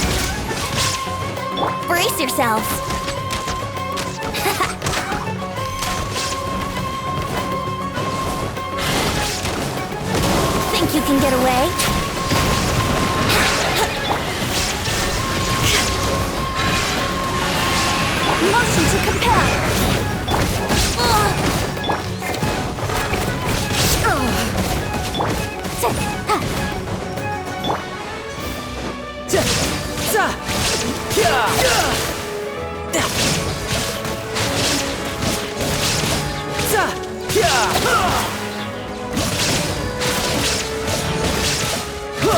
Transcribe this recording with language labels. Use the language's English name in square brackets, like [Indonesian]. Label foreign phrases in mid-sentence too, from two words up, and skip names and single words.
[English] Brace yourselves! Think you can get away? Motion to compel! Ja! Za! Ja! Ja! Da! Za! Ja! Ha! Ha!